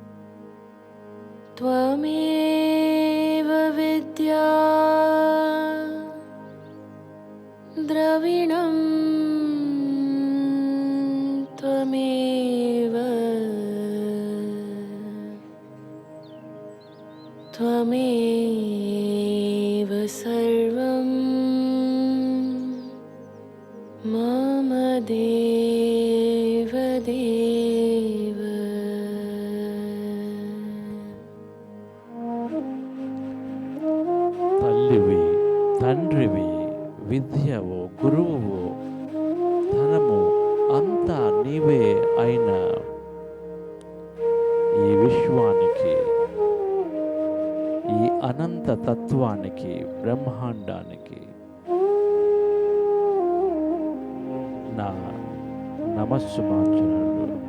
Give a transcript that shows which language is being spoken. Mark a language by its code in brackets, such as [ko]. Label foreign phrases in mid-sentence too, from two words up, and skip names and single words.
[sa] त्वमेव विद्या द्रविणं त्वमेव त्वमेव सर्वं मम देव देव [te] తల్లివి, తండ్రివి, విద్యవో, గురువువో, ధనము అంతా నీవే అయిన ఈ విశ్వానికి, ఈ అనంత తత్వానికి, బ్రహ్మాండానికి నా నమస్సుమాంజనాలు.